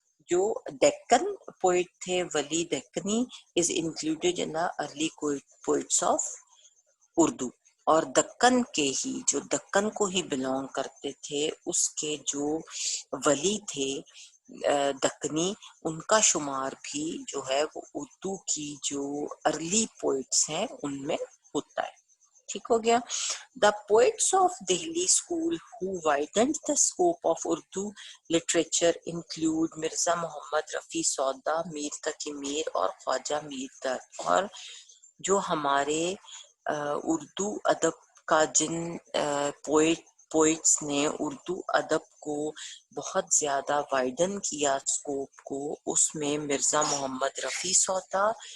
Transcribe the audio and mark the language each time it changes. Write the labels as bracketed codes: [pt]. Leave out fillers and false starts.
[ur] جو ڈیکن پوئٹ تھے، [en] Wali Dakhani is included in early poets of Urdu. [ur] اور دکن کے ہی، جو دکن کو ہی بلونگ کرتے تھے، اس کے جو ولی تھے دکنی، ان کا شمار بھی جو ہے وہ اردو کی جو ارلی پوئٹس ہیں ان میں ہوتا ہے. ٹھیک ہو گیا. [en] The poets of Delhi school who widened the scope of Urdu literature include Mirza Muhammad Rafi Sauda, Mir Taqi Mir اور خواجہ میر در. [ur] اور جو ہمارے اردو ادب کا جن پوئٹس نے اردو ادب کو بہت زیادہ وائڈن کیا اسکوپ کو، اس میں مرزا محمد رفیع سودا،